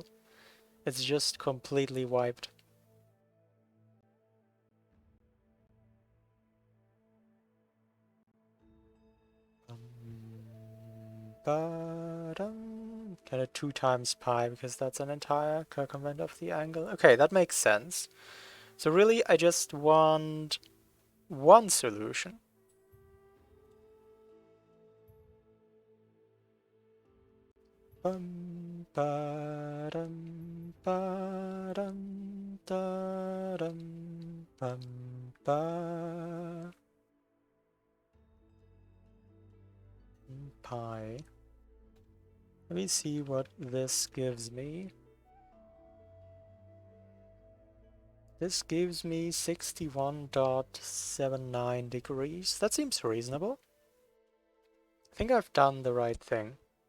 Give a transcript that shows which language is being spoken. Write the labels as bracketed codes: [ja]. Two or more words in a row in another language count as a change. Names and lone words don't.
[en] It's just completely wiped. Get a 2 times pi because that's an entire circumvent of the angle. Okay, that makes sense. So really, I just want one solution. Bum, ba-dum, ba-dum, da-dum, bum, ba. Pi. Let me see what this gives me. This gives me 61.79 degrees. That seems reasonable. I think I've done the right thing.